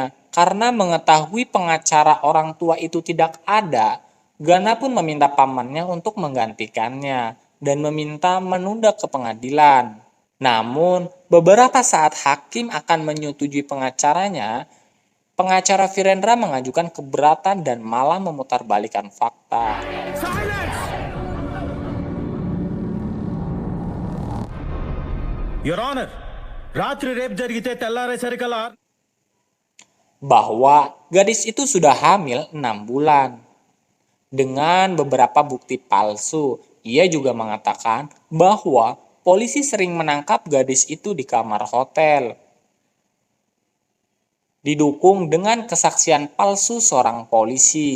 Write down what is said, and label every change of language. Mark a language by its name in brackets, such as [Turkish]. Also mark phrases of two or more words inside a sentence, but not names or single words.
[Indonesian] Karena mengetahui pengacara orang tua itu tidak ada, Gana pun meminta pamannya untuk menggantikannya dan meminta menunda ke pengadilan. Namun, beberapa saat hakim akan menyetujui pengacaranya, pengacara Virendra mengajukan keberatan dan malah memutarbalikkan fakta. [English] Your Honor, [Telugu] రాత్రి రేప్ జరిగితే తెల్లారేసరికల్లా [Indonesian] Bahwa gadis itu sudah hamil 6 bulan. Dengan beberapa bukti palsu, ia juga mengatakan bahwa polisi sering menangkap gadis itu di kamar hotel. Didukung dengan kesaksian palsu seorang polisi.